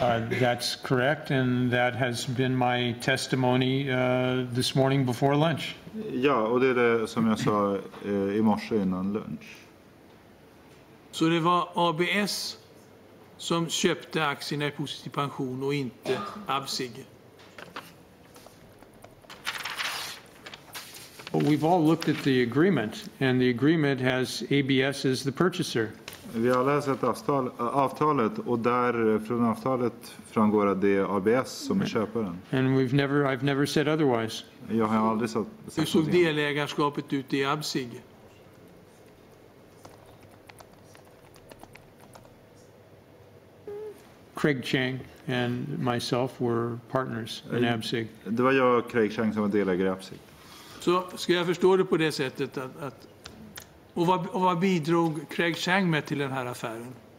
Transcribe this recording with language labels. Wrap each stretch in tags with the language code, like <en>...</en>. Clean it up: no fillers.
<en>That's correct, and that has been my testimony this morning before lunch.</en> <sv>Ja, och det är det som jag sa i morse innan lunch. Så det var ABS som köpte aktierna i positiv pension och inte Absig?</sv> <en>Well, we've all looked at the agreement, and the agreement has ABS as the purchaser.</en> <sv>Vi har läst avtalet, och där från avtalet framgår att det är ABS som är köparen.</sv> <en>And I've never said otherwise.</en> <sv>Jag har aldrig sagt. Hur såg delägarskapet ut i Absig?</sv> <en>Craig Chang and myself were partners in Absig.</en> <sv>Det var jag och Craig Chang som var delägare i Absig. Så ska jag förstå det på det sättet och vad bidrog Craig Chang med till den här affären?</sv>